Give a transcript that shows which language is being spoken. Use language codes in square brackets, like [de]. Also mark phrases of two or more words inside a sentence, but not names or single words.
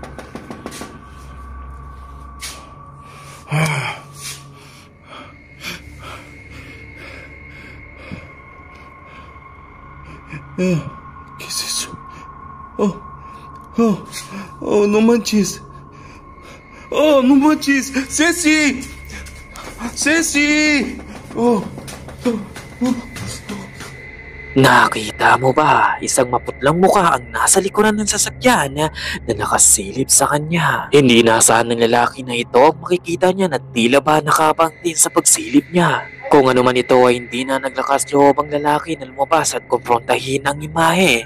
[es] ¿Qué es eso? Oh, no manches. Oh, no manches. ¡Ceci! ¡Ceci! [tl] Nakita mo ba? Isang maputlang mukha ang nasa likuran ng sasakyan na nakasilip sa kanya. Hindi naasahan ng lalaki na ito ang makikita niya na tila ba nakabang din sa pagsilip niya. Kung ano man ito ay hindi na naglakas loob ang lalaki na lumabas at kumprontahin ang imahe.